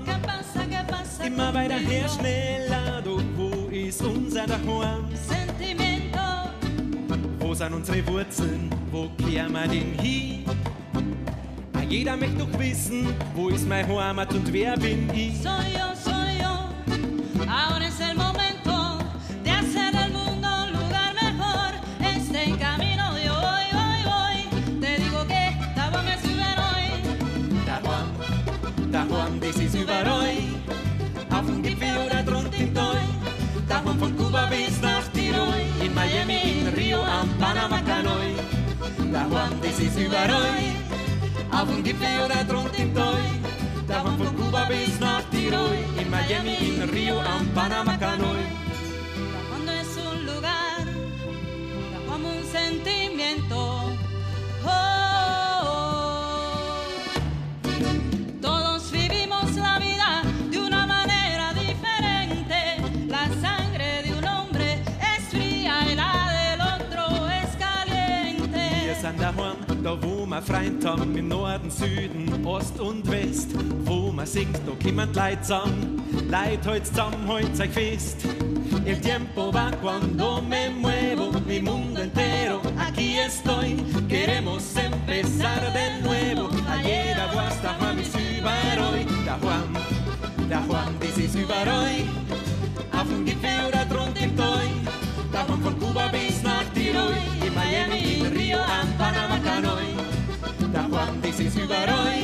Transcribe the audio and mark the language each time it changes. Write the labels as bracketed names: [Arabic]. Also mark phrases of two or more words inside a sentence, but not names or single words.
[German] Immer weiter her, schneller, doch wo ist unser Daheim? [Spanish] Sentimento. [German] Wo sind unsere Wurzeln, wo kehren wir denn hin? Jeder möchte doch wissen, wo ist mein Heimat und wer bin ich? [Spanish] Soy yo, ahora es el momento de hacer del mundo un lugar mejor. Este en camino yo voy, te digo que Daheim es überall. [German] Daheim, das ist überall. Auf dem Gipfel oder drunten im Tal. Daheim von Kuba bis nach Tirol. In Miami, in Rio, am Panama-Kanal. Daheim, das ist überall. Auf dem Gipfel oder drunten im Tal. Daheim von Kuba bis nach Tirol. In Miami, in Rio, am Panama-Kanal. [Spanish] Daheim no es un lugar, Daheim un sentimiento. Todos vivimos la vida de una manera diferente. La sangre de un hombre es fría y la del otro es caliente. [German] Wir sind daheim, da wo wir Freund haben, im Norden, Süden, Ost und West. Wo man singt, da kommen die Leute zusammen. Leute, halt zusammen, halt euch fest. [Spanish] El tiempo va cuando me muevo, mi mundo entero, aquí estoy. Queremos empezar de nuevo, a [German] jeder was daheim ist überall. Daheim, das ist überall. Auf dem Gipfel oder drunten im Tal. Daheim von Kuba bis nach Tirol. In Miami, in Rio, am Panama-Kanal. Daheim, das ist überall.